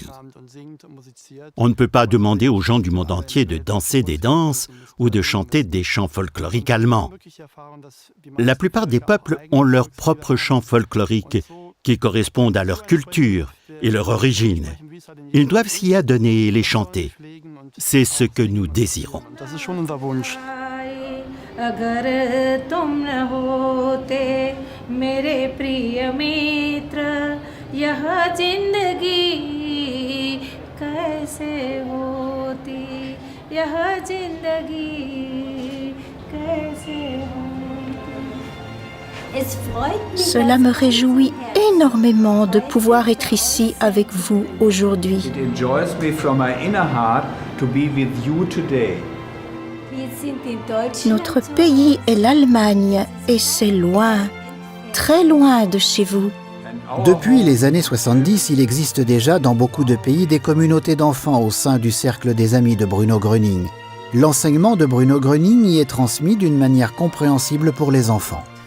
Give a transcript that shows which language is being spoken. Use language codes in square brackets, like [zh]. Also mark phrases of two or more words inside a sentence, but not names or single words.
[fr] On ne peut pas demander aux gens du monde entier de danser des danses ou de chanter des chants folkloriques allemands. La plupart des peuples ont leurs propres chants folkloriques qui correspondent à leur culture et leur origine. Ils doivent s'y adonner et les chanter. C'est ce que nous désirons. [hi] अगर तुम न होते मेरे प्रिय मित्र यह जिंदगी कैसे होती यह जिंदगी कैसे होती. [fr] Cela me réjouit énormément de pouvoir être ici avec vous aujourd'hui. [en] It enjoys me from my inner heart to be with you today. [fr] Notre pays est l'Allemagne et c'est loin, très loin de chez vous. Depuis les années 70, il existe déjà dans beaucoup de pays des communautés d'enfants au sein du cercle des amis de Bruno Gröning. L'enseignement de Bruno Gröning y est transmis d'une manière compréhensible pour les enfants.